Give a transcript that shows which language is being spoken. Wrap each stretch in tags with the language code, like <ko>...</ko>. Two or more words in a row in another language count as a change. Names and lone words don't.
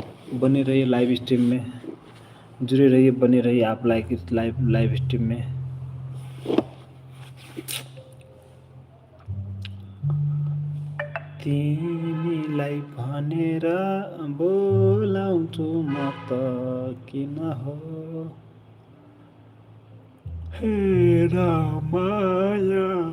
<hi>बने रहिए</hi> <en>live stream</en> <hi>में, जुड़े रहिए, बने रहिए आप</hi> <en>live live stream</en> <hi>में।</hi> <ne>तिमीलाई भनेर बोलाउँछु म त किन हो हेर माया,</ne>